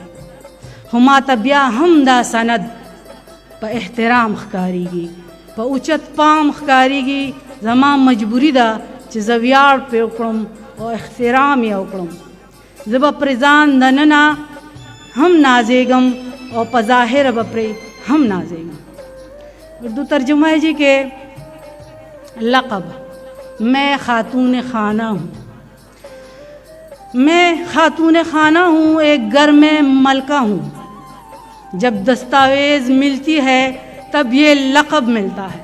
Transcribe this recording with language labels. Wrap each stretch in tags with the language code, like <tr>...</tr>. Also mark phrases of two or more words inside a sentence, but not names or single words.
<ps>خو ما ته بیا هم دا سند په احترام ښکارېږي، په اوچت پام ښکارېږي. زما مجبوري ده چې زه ویاړ پرې وکړم او احترام یې وکړم. زه به پرې ځان دننه هم نازېږم او په ظاهره به پرې هم نازېږم.</ps> <ur>اردو ترجمہ ہے جی کہ لقب، میں خاتون خانہ ہوں، میں خاتون خانہ ہوں، ایک گھر میں ملکہ ہوں. جب دستاویز ملتی ہے تب یہ لقب ملتا ہے.</ur>